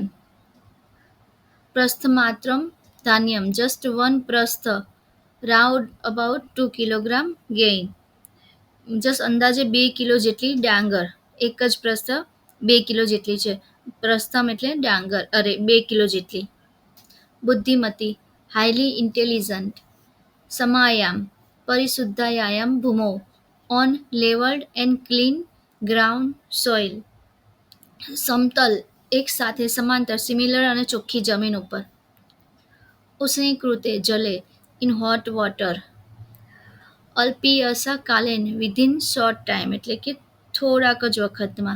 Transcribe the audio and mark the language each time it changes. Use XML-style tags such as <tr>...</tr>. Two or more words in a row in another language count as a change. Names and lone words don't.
<sa>प्रस्थमात्रम धान्यम</sa> <en>just one prastha, round about 2 kilogram grain,</en> <gu>જસ્ટ અંદાજે 2 કિલો જેટલી ડાંગર. એક જ પ્રસ્થ 2 કિલો જેટલી છે. પ્રસ્થમ એટલે ડાંગર, 2 કિલો જેટલી.</gu> <en>बुद्धिमती, highly intelligent.</en> <sa>समायाम, परिशुद्धायाम भूमौ,</sa> <en>on levelled and clean ground સોઇલ.</en> <gu>સમતલ, એક સાથે સમાંતર સિમિલર અને ચોખ્ખી જમીન ઉપર.</gu> <sa>उष्णीकृते जले,</sa> <en>in hot water.</en> <sa>अल्पीयसा कालेन,</sa> <en>within short time</en> <gu>એટલે કે થોડાક જ વખતમાં.</gu>